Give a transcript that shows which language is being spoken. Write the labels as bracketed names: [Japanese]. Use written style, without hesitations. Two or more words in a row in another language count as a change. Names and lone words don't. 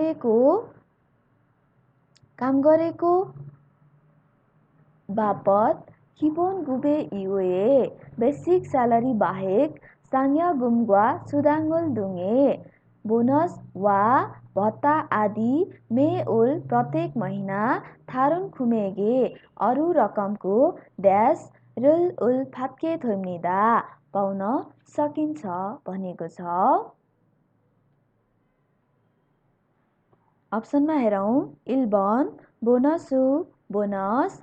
[Nepali] गरेको बापत [Korean] 기본급여 이외에 [English] basic salary [Nepali] बाहेक [Korean] 상여금과 수당을 등의 [Nepali] बोनस वा भत्ता आदि 매월 प्रत्येक महिना [Korean] 다른 금액의 [Nepali] अरू रकमको ड्यास [Korean] 를 받게 됩니다. [Nepali] पाउन सकिन्छ भनेको छ. अप्सनमा हेरौँ. [Korean] 1번 보너스 보너스,